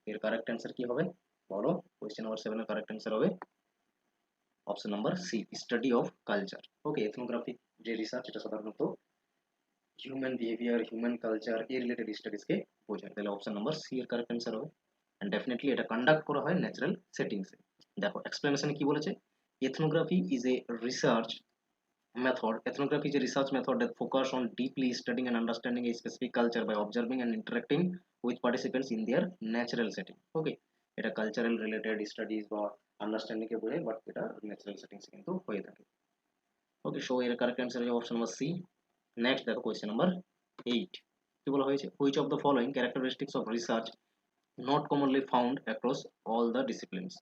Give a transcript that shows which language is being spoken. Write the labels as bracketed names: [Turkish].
[Bangla] এর correct answer কি হবে বলো? কোয়েশ্চেন নাম্বার 7 এর কারেক্ট অ্যান্সার হবে option number C, study of culture. Okay, ethnographic যে রিসার্চ এটা সাধারণত হিউম্যান বিহেভিয়ার, হিউম্যান কালচার এই রিলেটেড স্টাডিজকে বোঝায়, তাহলে অপশন নাম্বার সি এর কারেক্ট অ্যান্সার হবে। অ্যান্ড ডেফিনেটলি এটা কন্ডাক্ট করা হয় ন্যাচারাল সেটিংসে। দেখো এক্সপ্লেনেশনে কি বলেছে, [English] ethnography is a research method. Ethnography is a research method that focus on deeply studying and understanding a specific culture by observing and interacting with participants in their natural setting. [Bangla] Okay, এটা cultural related studies বা understanding কে বোঝায়, but এটা natural settings কিন্তু হয়ে থাকে। ওকে, so এর correct answer হবে option number C. Next দেখো কোয়েশ্চেন নাম্বার 8, কি বলা হয়েছে, [English] Which of the following characteristics of research not commonly found across all the disciplines?